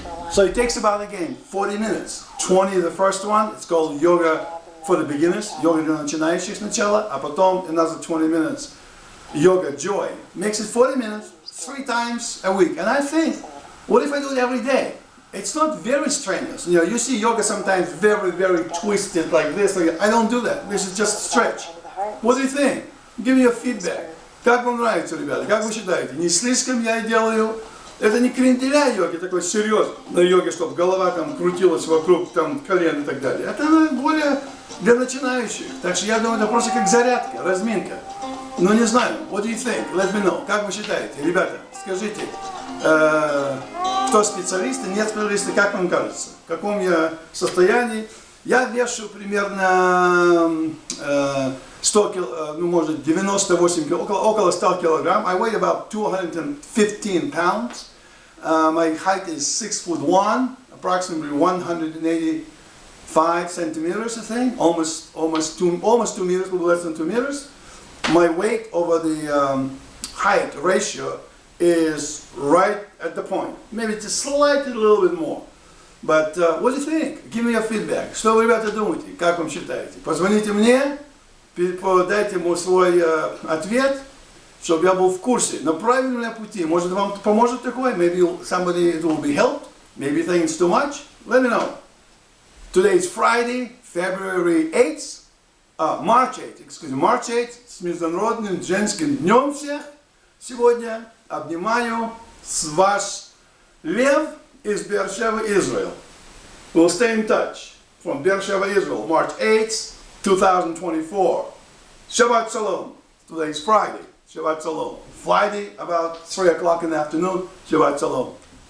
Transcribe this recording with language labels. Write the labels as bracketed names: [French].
[English] So it takes about, again, 40 minutes. 20 the first one, it's called yoga for the beginners, yoga [Russian] для начинающих сначала, а потом [English] another 20 minutes, yoga joy. Makes it 40 minutes, 3 times a week. And I think, what if I do it every day? It's not very strenuous. You know, you see yoga sometimes very, very twisted like this. Like, I don't do that. This is just stretch. What do you think? Give me your feedback. [Russian] Как вам нравится, ребята? Как вы считаете? Не слишком я делаю? Это не кренделя йоги, такой серьезной йоги, чтобы голова там крутилась вокруг там колен и так далее. Это более для начинающих. Так что я думаю, это просто как зарядка, разминка. Ну не знаю. [English] What do you think? Let me know. [Russian] Как вы считаете? Ребята, скажите, кто специалисты, нет специалисты, как вам кажется? В каком я состоянии? Я вешу примерно 100 ну может 98 около 100 килограмм. [English] I weigh about 215 pounds. My height is 6'1", approximately 185 centimeters, I think, almost 2 meters, a little less than 2 meters. My weight over the height ratio is right at the point. Maybe just slightly a little bit more. But what do you think? Give me your feedback. [Russian] Что вы, ребята, думаете? Как вам считаете? Позвоните мне, дайте ему свой ответ, чтобы я был в курсе. На правильном ли пути? Может, вам поможет такое? [English] Maybe somebody it will be helped. Maybe things too much. Let me know. Today is Friday, February 8th. March 8th, excuse me, March 8th. [Russian] С Международным женским днем всех. Сегодня обнимаю с ваш Лев из Beersheba, Israel. [English] We'll stay in touch from Beersheba, Israel, March 8th, 2024. Shabbat Shalom. Today's Friday. Shabbat Shalom. Friday about 3 o'clock in the afternoon. Shabbat Shalom.